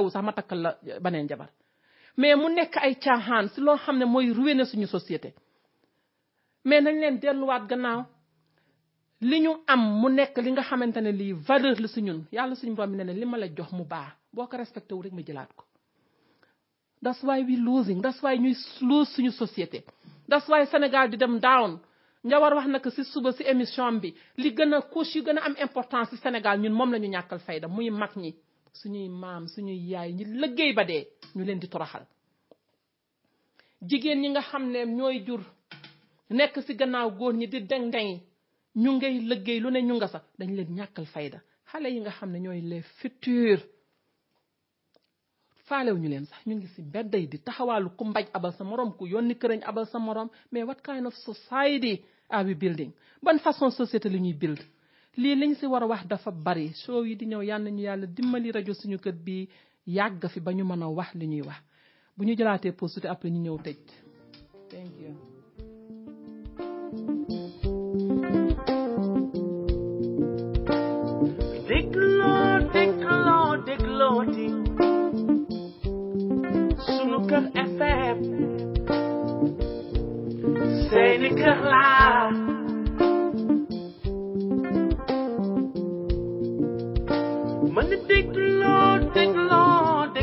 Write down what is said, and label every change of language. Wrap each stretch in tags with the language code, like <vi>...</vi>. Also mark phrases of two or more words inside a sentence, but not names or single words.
<wo>wu sax ma takkal la beneen jabar mais mu nekk ay caaxaan ci loo xam ne mooy ruiner suñu société mais nañ leen delluwaat gannaaw li ñu am mu nekk li nga xamante ne lii valeur la ci ñun yàlla suñu borom bi ne li ma la jox mu baax boo ko respecté wu rek ma jëlaat ko</wo> <en>that's why we losing that's why</en> <wo>ñuy lose suñu société</wo> <en>that's why</en> <wo>Sénégal di dem down Njawar wax na ko ci suba ci émission bi li gën a couche yu gën a am importance ci Sénégal ñun moom la ñu ñàkkal fayda muy mag ñi suñuy maam suñuy yaay ñi liggéey ba dee ñu leen di toroxal jigéen ñi nga xam ne ñooy jur nekk ci gannaaw góor ñi di deng-deng ñu ngay liggéey lu ne ñu nga sax dañ leen ñàkkal fayda xale yi nga xam ne ñooy</wo> <fr>les futurs</fr> <wo>faalew ñu leen sax ñu ngi ci mbedd yi di taxawaalu ku mbaj abal sa morom ku yónni kërañ abal sa morom mais</wo> <en>what kind of society are we building</en> <wo>ban</wo> <fr>façon société</fr> <wo>li ñuy build lii liñ ci war a wax dafa bari show yi di ñëw yal nañu yàlla dimbali rajo suñu kër bi yàgg fi ba ñu mën a wax li ñuy wax bu ñu jëlaatee pause tuuti après ñu ñëw tëj</wo> <en>thank you</en> <wo>déglooti sunu kër FM seeni kër laa mën a dégloo</wo>